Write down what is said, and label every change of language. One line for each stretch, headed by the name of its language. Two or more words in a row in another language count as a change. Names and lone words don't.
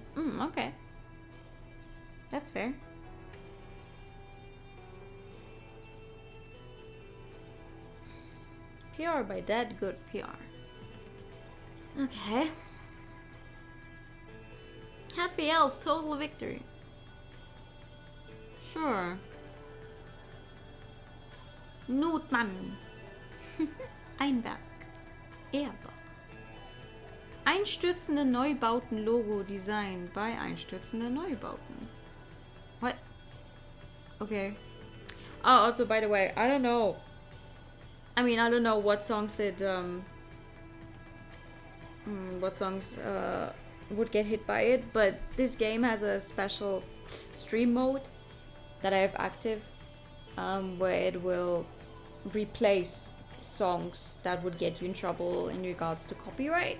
English: Okay. That's fair. PR by Dead Good PR. Okay. Happy Elf, total victory. Sure. Notmann. Einberg. Erbach. Einstürzende Neubauten Logo designed by Einstürzende Neubauten. What? Okay. Oh, also, by the way, I don't know. I mean, I don't know what songs it, would get hit by it, but this game has a special stream mode that I have active, where it will replace songs that would get you in trouble in regards to copyright.